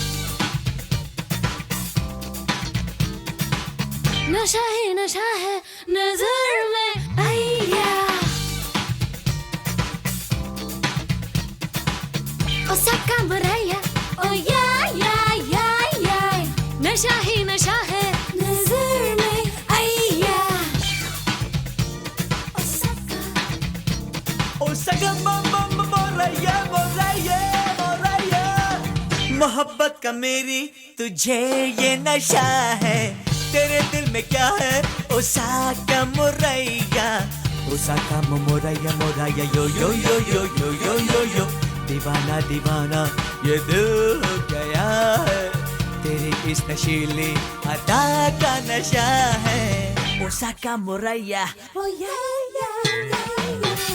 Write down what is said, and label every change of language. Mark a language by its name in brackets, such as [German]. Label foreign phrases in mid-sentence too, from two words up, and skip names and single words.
[Hindi] नशा है नजर में आया। [English] Osaka Muraya, oh yeah, yeah, yeah, yeah. [Hindi] नशा है नजर में आया। ओसाका मोरैया मोरैया मोरैया, मोहब्बत का मेरी तुझे ये नशा है। तेरे दिल में क्या है ओसाका मोरैया, ओसाका मोरैया मोरैया, यो यो यो यो यो यो यो यो। दीवाना दीवाना ये दिल हो गया है, तेरी इस नशीली अदा का नशा है। ओसाका मोरैया, [English] Oh yeah, yeah, yeah, yeah.